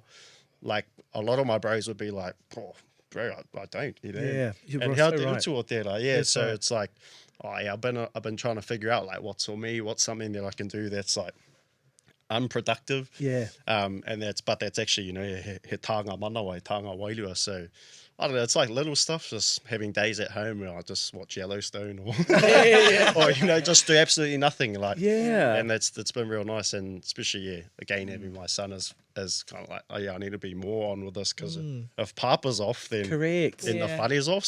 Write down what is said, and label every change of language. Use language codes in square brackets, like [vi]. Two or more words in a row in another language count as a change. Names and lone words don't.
[en] Like, a lot of my bros would be like, bro, I don't, you know? Yeah, you're and so how right. do it there? Like, so right. It's like, I've been trying to figure out like what's for me, what's something that I can do that's like unproductive. Yeah. And that's actually, you know, [mi] he tānga manawai, tānga wairua. [en] So I don't know, it's like little stuff, just having days at home where I just watch Yellowstone or, or you know, just do absolutely nothing. Like, and that's been real nice. And especially, again, having my son is kind of like, I need to be more on with this, because if Papa's off, then the whare's off.